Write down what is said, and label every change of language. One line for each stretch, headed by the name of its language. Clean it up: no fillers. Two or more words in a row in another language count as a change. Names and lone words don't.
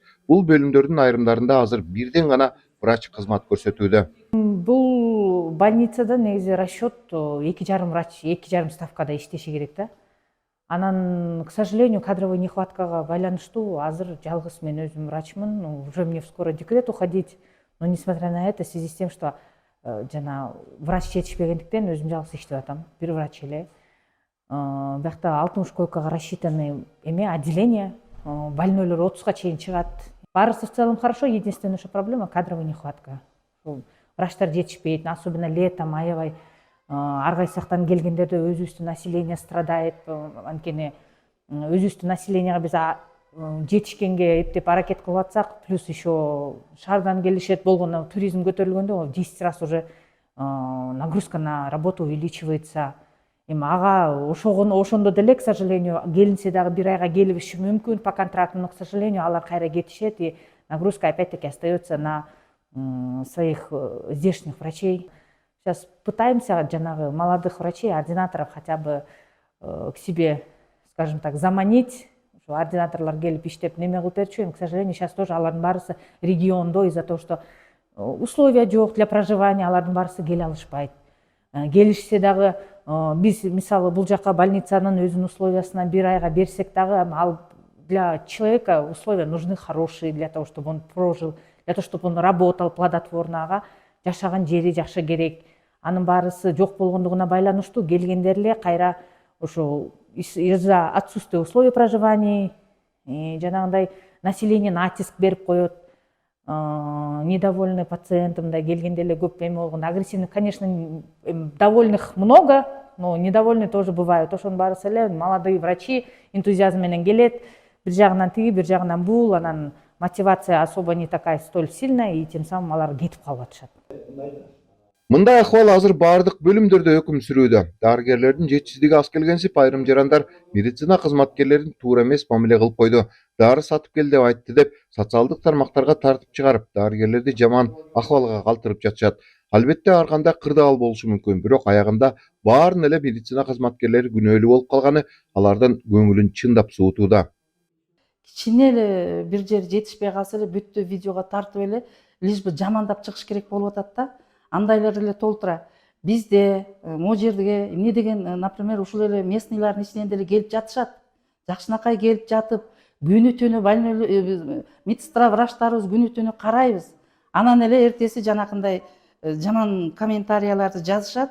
Kyrgyz: Бул бөлүмдөрдүн айрымдарында азыр бирден гана врач кызмат көрсөтүүдө. Бул больницада негизи расчет 2,5 врач, 2,5 ставкада иштеши керек да. Анан,
Russian: к сожалению, кадровой нехваткага
Kyrgyz: байланыштуу азыр жалгыз мен өзүм врачмын.
Russian: Уже мне скоро декрет уходить. Но несмотря на это, в связи с тем, что
Kyrgyz: жана врач жетишпегендиктен өзүм жалгыз иштеп атам. Бир врач эле. Биякта 60
Russian: койкага рассчитанный отделение.
Kyrgyz: Больнойлор 30га чейин чыгат.
Russian: Баарысы в целом хорошо, единственная проблема кадровая нехватка.
Kyrgyz: Врачтар жетишпейт,
Russian: особенно летом,
Kyrgyz: аябай ар кайсы жактан келгендерде өзүбүздүн
Russian: население страдает.
Kyrgyz: Анткени өзүбүздүн населенияга биз жетишкенге эптеп аракет кылып атсак,
Russian: плюс еще
Kyrgyz: шаардан келишет, болгондо туризм көтөрүлгөндө
Russian: 10 раз уже нагрузка на работу увеличивается.
Kyrgyz: Эми ага ошондо деле,
Russian: к сожалению,
Kyrgyz: келинсе дагы бир айга келиши мүмкүн
Russian: по контракту, но, к сожалению,
Kyrgyz: алар кайра кетишет,
Russian: и нагрузка опять-таки остается на своих здешних врачей. Сейчас пытаемся жанагы молодых врачей, ординаторов хотя бы к себе, скажем так, заманить.
Kyrgyz: Ординаторлар келип иштеп неме кылып берчү.
Russian: К сожалению, сейчас тоже
Kyrgyz: алардын баарысы региондо,
Russian: из-за того, что условия жок для проживания,
Kyrgyz: алардын баарысы келе алышпайт. Келишсе дагы биз мисалы бул жака больницанын өзүнүн условиясынан бир айга берсек дагы, ал
Russian: для человека условия нужны хорошие, для того, чтобы он прожил, для того, чтобы он работал плодотворно,
Kyrgyz: жашаган жери жакшы керек. Анын баарысы жок болгондугуна байланыштуу келгендер эле кайра ошо
Russian: из-за отсутствия условий проживания
Kyrgyz: жанагындай
Russian: население натиск
Kyrgyz: берип коет.
Russian: Недовольный пациентом
Kyrgyz: да келгенде эле көп эме болгон.
Russian: Агрессивных, конечно, довольных много, но недовольные тоже бывают.
Kyrgyz: Ошонун баарысы эле
Russian: молодые врачи
Kyrgyz: энтузиазм менен келет. Бир жагынан тиги, бир жагынан бул, анан
Russian: мотивация особо не такая столь сильная, и тем самым
Kyrgyz: алар кетип калып атышат. Мындай акыбал азыр бардык бөлүмдөрдө өкүм сүрүүдө. Дарыгерлердин жетишсиздиги аз келгенсип, айрым жарандар медицина кызматкерлерин туура эмес мамиле кылып койду. Дары сатып кел деп айтты деп социалдык тармактарга тартып чыгарып, дарыгерлерди жаман акыбалга калтырып жатышат. Албетте ар кандай кырдаал болушу мүмкүн, бирок аягында баарын эле медицина кызматкерлери күнөөлүү болуп калганы алардын көңүлүн чындап суутууда. Кичине эле бир жер жетишпей калса эле бүттү видеого тартып эле
Russian: лишь бы
Kyrgyz: жамандап чыгыш керек болуп атат да. Андайлар эле толтура. Бизде могу жерге эмне деген, например, ушул эле местныйлардын ичинен деле келип жатышат. Жакшынакай келип жатып, күнү түнү больной медсестра врачтарыбыз күнү түнү карайбыз. Анан эле эртеси жанакындай жаман комментарияларды жазышат.